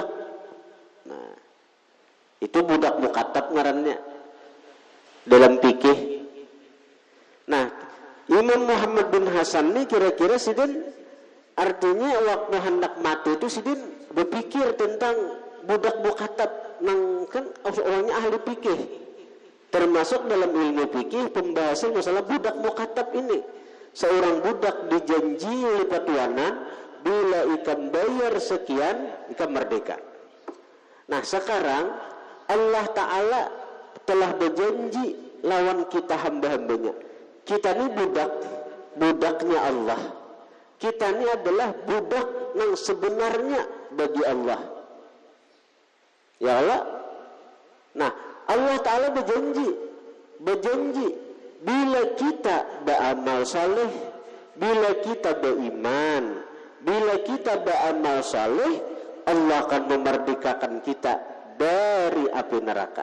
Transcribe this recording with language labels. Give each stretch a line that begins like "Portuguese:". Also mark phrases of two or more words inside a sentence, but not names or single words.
Banjar: Nah, itu budak mukatab ngarannya dalam fikih. Nah, Imam Muhammad bin Hasan ini kira-kira sidin artinya waktu hendak mati itu sidin berpikir tentang budak mukatab. Nang kan orangnya ahli fikih.
Indonesian: Termasuk dalam ilmu fikih pembahasan masalah budak mukatab ini.
Banjar: Seorang budak dijanji oleh patuanan bila ikan bayar sekian ikan merdeka. Nah sekarang Allah Ta'ala telah berjanji lawan kita hamba-hambanya.
Indonesian: Kita ini budaknya Allah. Kita ini adalah budak yang sebenarnya bagi Allah.
Arabic: Ya Allah.
Indonesian: Nah Allah Ta'ala berjanji bila kita beramal saleh, bila kita beriman, bila kita beramal saleh, Allah akan memerdekakan kita dari api neraka.